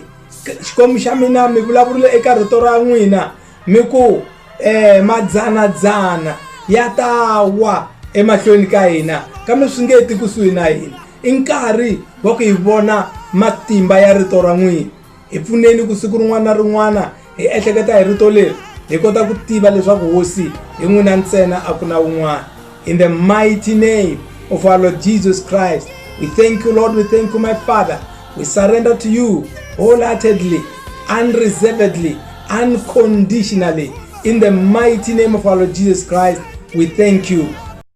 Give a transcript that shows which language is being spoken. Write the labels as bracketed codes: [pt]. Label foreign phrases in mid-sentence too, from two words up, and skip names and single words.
[ts] Xikwembu xa mina mi vulavurile eka rito ra n'wina mi ku madzanadzana ya ta wa emahlweni ka hina, kambe swi nge ti kusuhi na hina. I nkarhi wa ku hi vona matimba ya rito ra n'wina. Hi pfuneni ku siku rin'wana na rin'wana hi ehleketa hi rito leri, hi kota ku tiva leswaku hosi hi n'wina ntsena, a ku na un'wana. [en] In the mighty name of our Lord Jesus Christ, we thank you, Lord. We thank you, my Father. We surrender to you wholeheartedly, unreservedly, unconditionally. In the mighty name of our Lord Jesus Christ, we thank you.